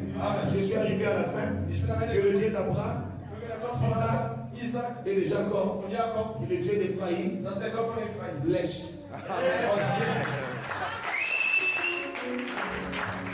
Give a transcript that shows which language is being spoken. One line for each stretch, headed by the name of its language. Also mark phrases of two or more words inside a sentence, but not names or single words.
French: Je suis arrivé à la fin. Que le Dieu d'Abraham, Isaac et de Jacob,
German: und Jakob,
French: et le Dieu d'Ephraïm,
German: das ist der Gott von Ephraim.
French: blesse.
German: Gott segne.